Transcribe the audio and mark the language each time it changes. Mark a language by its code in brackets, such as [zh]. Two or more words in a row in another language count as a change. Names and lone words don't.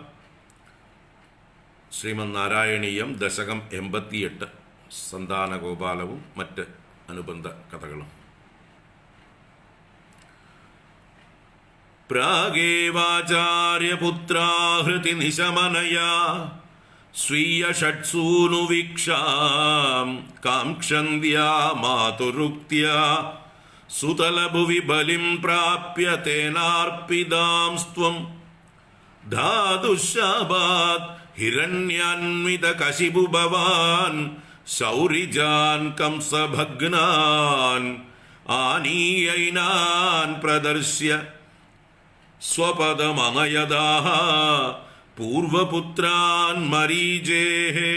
[ml] ശ്രീമന്നാരായണീയം ദശകം 88, സന്താനഗോപാലവും മറ്റ് അനുബന്ധ കഥകളും. [sa] പ്രാഗേവാചാര്യപുത്രാഹൃതി നിശമനയാ സ്वीय षट्सूनुवीक्षां काङ्क्षन्द्या मातुरुक्त्या सुतलभुवि बलिं प्राप्य तेनार्पिदांस्त्वं धातुशाबात् हिरण्यान्वितकशिपु भवान् शौरिजान् कंसभग्नान् आनीयैनान् प्रदर्श्य स्वपदमनयदाः पूर्वपुत्रान् मरीजेः